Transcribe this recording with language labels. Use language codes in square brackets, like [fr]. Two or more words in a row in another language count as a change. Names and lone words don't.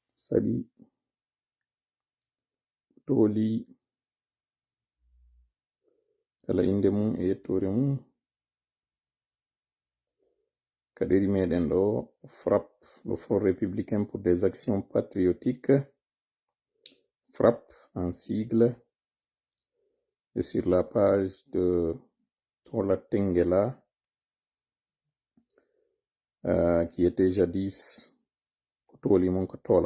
[ff] saɗi tooli kala inde mum e yettore mum. Kaderi meɗen ɗo FRAPP, [fr] le Front républicain pour des actions patriotiques, FRAPP en sigle. Et sur la page de Tola Tengela, qui était jadis Toli Monkotola.